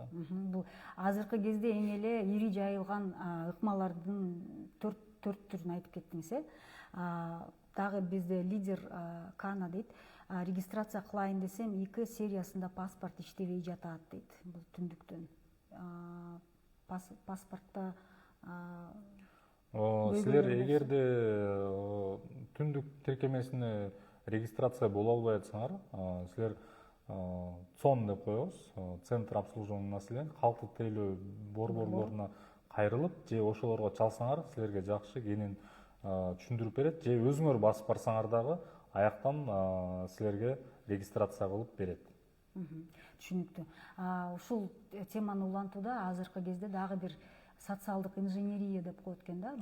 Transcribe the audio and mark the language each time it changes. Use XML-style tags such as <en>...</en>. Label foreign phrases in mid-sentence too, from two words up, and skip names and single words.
<ky>Бул азыркы кезде эң эле ири жайылган ыкмалардын төрт түрүн айтып кеттиңиз, Дагы бизде лидер Кана дейт, регистрация кылайын десем 2 сериясында паспорт иштебей жатат дейт. Бул түндүктөн. Паспортто силер эгерде түндүк тиркемесине регистрация боло албай атсаңар, силер ЦОН деп коебуз,</ky> <ru>Центр обслуживания населения,</ru> <ky>калктык тейлөө борборлоруна кайрылып, же ошолорго чалсаңар, силерге жакшы кенен түшүндүрүп берет, же өзүңөр басып барсаңар дагы аяктан силерге регистрация кылып берет. Түшүнүктүү. Ушул теманы улантууда азыркы кезде дагы бир социалдык инженерия деп коет экен да.</ky>